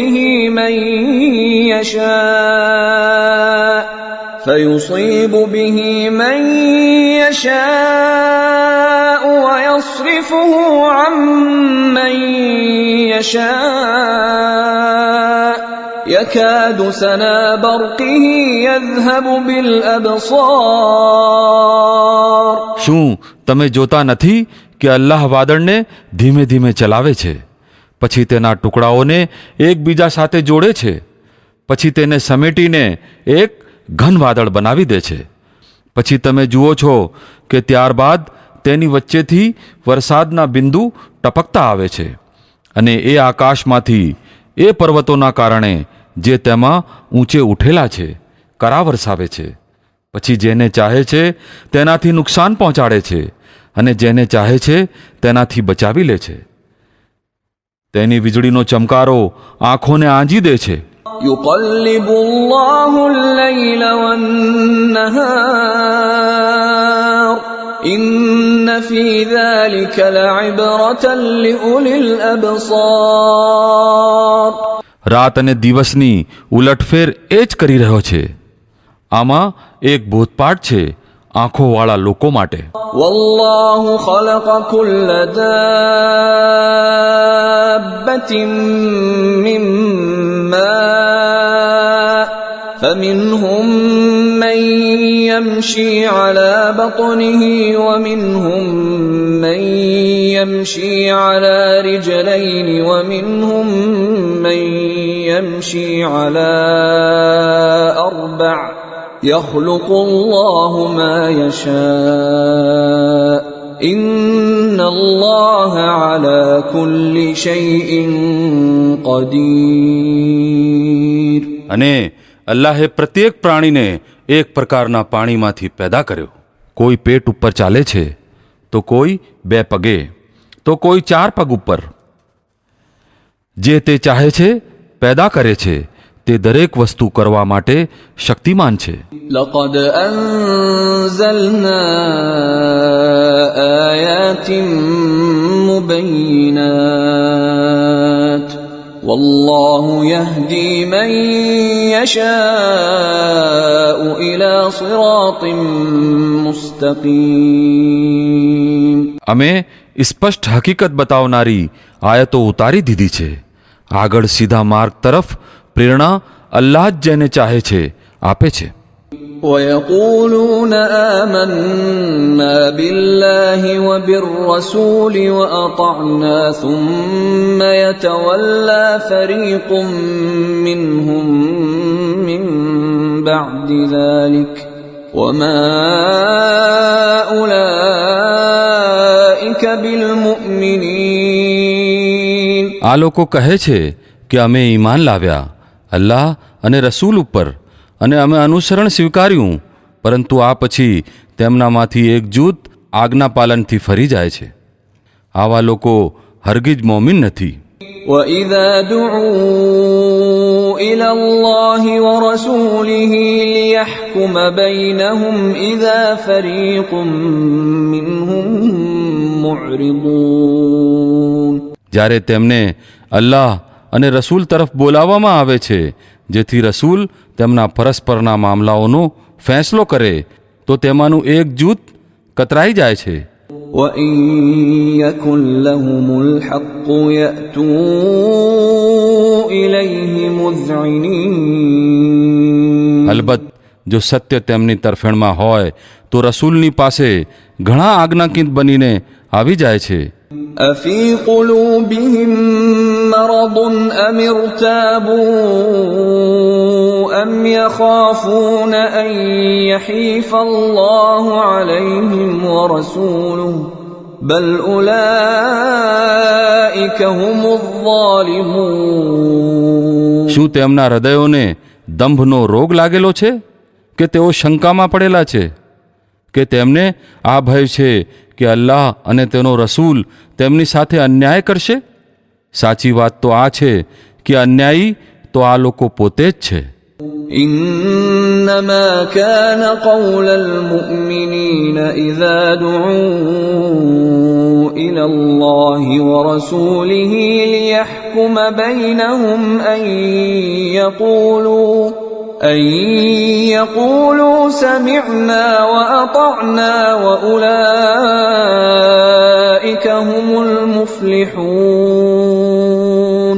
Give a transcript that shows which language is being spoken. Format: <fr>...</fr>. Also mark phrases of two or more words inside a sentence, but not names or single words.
<ar>به من يشاء ويصرفه عن من يشاء يكاد سنا برقه يذهب بالأبصار.</ar> <gu>શું તમે જોતા નથી કે અલ્લાહ વાદળને ધીમે ધીમે ચલાવે છે, પછી તેના ટુકડાઓને એકબીજા સાથે જોડે છે, પછી તેને સમેટીને એક ઘન વાદળ બનાવી દે છે. પછી તમે જુઓ છો કે ત્યારબાદ તેની વચ્ચેથી વરસાદના બિંદુ ટપકતા આવે છે, અને એ આકાશમાંથી એ પર્વતોના કારણે જે તેમાં ઊંચે ઉઠેલા છે કરા વરસાવે છે. પછી જેને ચાહે છે તેનાથી નુકસાન પહોંચાડે છે, અને જેને ચાહે છે તેનાથી બચાવી લે છે. તેની વીજળીનો ચમકારો આંખોને આંજી દે છે.</gu> <ar>يقلب الله الليل والنهار إن في ذلك لعبرة لأولي الأبصار.</ar> <gu>રાત અને દિવસની ઉલટફેર એ જ કરી રહ્યો છે. આમાં એક બોધપાઠ છે આંખોવાળા લોકો માટે.</gu> <ar>والله خلق كل دابة من ماء فمنهم من يمشي على بطنه ومنهم من يمشي على رجلين ومنهم من يمشي على أربع يخلق الله ما يشاء إن الله على كل شيء قدير.</ar> <gu>અને અલ્લાહે પ્રત્યેક પ્રાણીને એક પ્રકારના પાણીમાંથી પેદા કર્યો. કોઈ પેટ ઉપર ચાલે છે, તો કોઈ 2 પગે, તો કોઈ 4 પગ ઉપર. જે તે ચાહે છે પેદા કરે છે તે દરેક વસ્તુ કરવા માટે શક્તિમાન છે.</gu> <ar>لقد أنزلنا آيات مبينات والله يهدي من يشاء إلى صراط مستقيم.</ar> <gu>અમે સ્પષ્ટ હકીકત બતાવનારી આયતો ઉતારી દીધી છે. આગળ સીધા માર્ગ તરફ પ્રેરણા અલ્લાહ જ જેને ચાહે છે આપે છે.</gu> <ar>ويقولون آمنا بالله وبالرسول وأطعنا ثم يتولى فريق منهم من بعد ذلك وما أولئك بالمؤمنين.</ar> <gu>આ લોકો કહે છે કે અમે ઈમાન લાવ્યા અલ્લાહ અને રસૂલ ઉપર અને અમે અનુસરણ સ્વીકાર્યું, પરંતુ આ પછી તેમનામાંથી એક જૂથ આજ્ઞા પાલનથી ફરી જાય છે. આવા લોકો હરગીજ મોમિન નથી.</gu> <ar>وَإِذَا دُعُوا إِلَى اللَّهِ وَرَسُولِهِ لِيَحْكُمَ بَيْنَهُمْ إِذَا فَرِيقٌ مِّنْهُمْ مُعْرِضُونَ.</ar> <gu>જ્યારે તેમને અલ્લાહ અને રસૂલ તરફ બોલાવવામાં આવે છે જેથી રસૂલ તેમના પરસ્પરના મામલાઓનો ફેંસલો કરે, તો તેમાંનું એક જૂથ કતરાઈ જાય છે.</gu> <ar>وَإِن يَكُن لَّهُمُ الْحَقُّ يَأْتُوا إِلَيْهِ مُذْعِنِينَ.</ar> <gu>અલબત્ત જો સત્ય તેમની તરફેણમાં હોય તો રસૂલની પાસે ઘણા આજ્ઞાકીત બનીને આવી જાય છે.</gu> <ar>أَفِي قُلُوبِهِم مَّرَضٌ أَمِ ارْتَابُوا أَمْ يَخَافُونَ أَن يَحِيفَ اللَّهُ عَلَيْهِمْ وَرَسُولُهُ بَلْ أُولَئِكَ هُمُ الظَّالِمُونَ.</ar> <gu>શું તેમના હૃદયોને દંભનો રોગ લાગેલો છે કે તેઓ શંકામાં પડેલા છે કે તેમને આ ભય છે કે અલ્લાહ અને તેનો રસૂલ તેમની સાથે અન્યાય કરશે? સાચી વાત તો આ છે કે અન્યાયી તો આ લોકો પોતે જ છે.</gu> <ar>إنما كان قول المؤمنين إذا دعوا إلى الله ورسوله ليحكم بينهم أن يقولوا سمعنا وأطعنا وأولئك هم المفلحون.</ar>